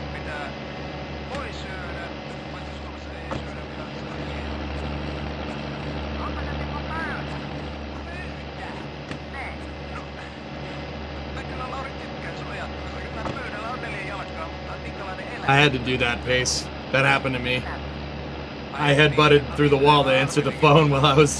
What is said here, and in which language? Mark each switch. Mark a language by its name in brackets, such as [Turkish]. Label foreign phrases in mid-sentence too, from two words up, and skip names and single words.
[Finnish] Voi syödä. Vaikka Suomessa ei syödä vielä. Onko se niinku pöytä? Pöytä? Niin. No. Mä kyllä Lauri tykkään sun ajattelusta. Kyllä pöydällä on 4 jalkaa, mutta minkälainen eläin? [English] I had to do that, Pace. That happened to me. I headbutted through the wall to answer the phone while I was...